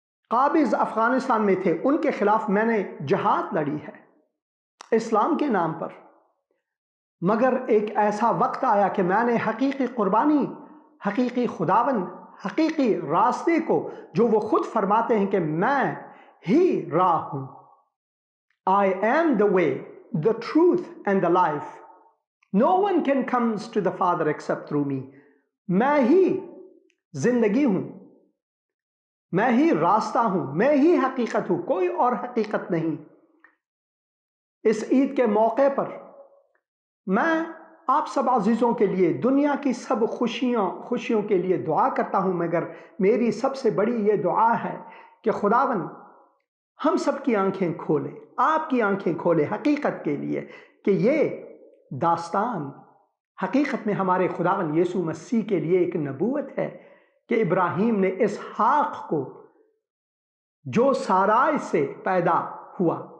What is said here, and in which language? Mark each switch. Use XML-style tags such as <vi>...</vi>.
<ur>قابض افغانستان میں تھے ان کے خلاف میں نے جہاد لڑی ہے اسلام کے نام پر، مگر ایک ایسا وقت آیا کہ میں نے حقیقی قربانی، حقیقی خداوند، حقیقی راستے کو، جو وہ خود فرماتے ہیں کہ میں ہی راہ ہوں،</ur> <en>I am the way, the truth and the life. No one can comes to the Father except through me.</en> <ur>میں ہی زندگی ہوں، میں ہی راستہ ہوں، میں ہی حقیقت ہوں، کوئی اور حقیقت نہیں۔ اس عید کے موقع پر میں آپ سب عزیزوں کے لیے دنیا کی سب خوشیوں کے لیے دعا کرتا ہوں، مگر میری سب سے بڑی یہ دعا ہے کہ خداوند ہم سب کی آنکھیں کھولے، آپ کی آنکھیں کھولے حقیقت کے لیے، کہ یہ داستان حقیقت میں ہمارے خداوند یسوع مسیح کے لیے ایک نبوت ہے کہ ابراہیم نے اسحاق کو جو سارائے سے پیدا ہوا</ur>